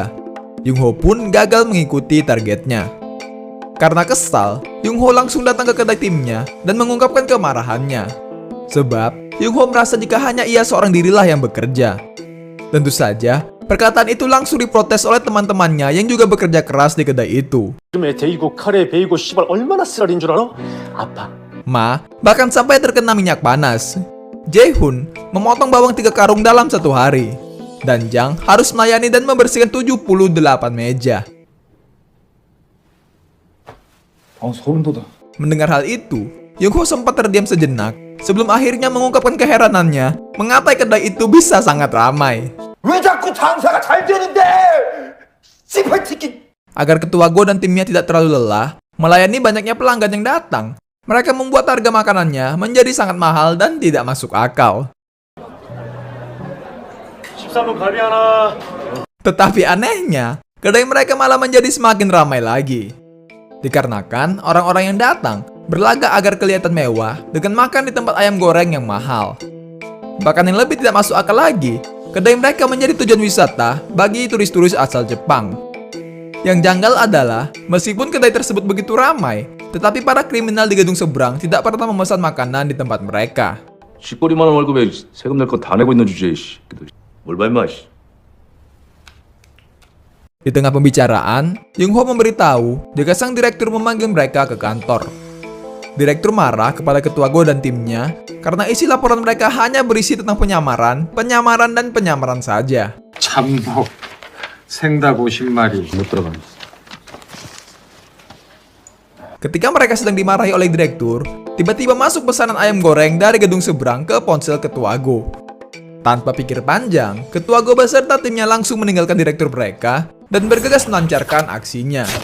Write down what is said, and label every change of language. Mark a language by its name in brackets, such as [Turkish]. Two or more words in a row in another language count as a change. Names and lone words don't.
[Indonesian] Yung Ho pun gagal mengikuti targetnya. Karena kesal, Yung Ho langsung datang ke kedai timnya dan mengungkapkan kemarahannya. Sebab, Yung Ho merasa jika hanya ia seorang dirilah yang bekerja. Tentu saja, perkataan itu langsung diprotes oleh teman-temannya yang juga bekerja keras di kedai itu. [Korean] 에 데이고 칼에 베이고 씨발 얼마나 쓰라린 줄 알아? 아파. [Indonesian] Ma bahkan sampai terkena minyak panas. Jae-hun memotong bawang 3 karung dalam 1 hari. Dan Jang harus melayani dan membersihkan 78 meja. [Korean] 소름 돋아. [Indonesian] Mendengar hal itu, Yung Ho sempat terdiam sejenak sebelum akhirnya mengungkapkan keheranannya mengapa kedai itu bisa sangat ramai. [Korean] 왜 자꾸 장사가 잘 되는데? 씨발 새끼. [Indonesian] Agar Ketua Go dan timnya tidak terlalu lelah melayani banyaknya pelanggan yang datang, mereka membuat harga makanannya menjadi sangat mahal dan tidak masuk akal. [Korean] 13번 갈비 하나. [Indonesian] Tetapi anehnya, kedai mereka malah menjadi semakin ramai lagi. Dikarenakan orang-orang yang datang berlagak agar kelihatan mewah dengan makan di tempat ayam goreng yang mahal. Bahkan yang lebih tidak masuk akal lagi, kedai mereka menjadi tujuan wisata bagi turis-turis asal Jepang. Yang janggal adalah, meskipun kedai tersebut begitu ramai, tetapi para kriminal di gedung seberang tidak pernah memesan makanan di tempat mereka. [Korean] 쥐꼬리만 한 월급에 세금 낼 거 다 내고 있는 주제에 뭘 봐 임마. [Indonesian] Di tengah pembicaraan, Yung Ho memberitahu jika sang direktur memanggil mereka ke kantor. Direktur marah kepada Ketua Go dan timnya karena isi laporan mereka hanya berisi tentang penyamaran, dan penyamaran saja. [Korean] 참복 생닭 50마리 못 들어가. [Indonesian] Ketika mereka sedang dimarahi oleh direktur, tiba-tiba masuk pesanan ayam goreng dari gedung seberang ke ponsel Ketua Go. Tanpa pikir panjang, Ketua Go beserta timnya langsung meninggalkan direktur mereka dan bergegas melancarkan aksinya.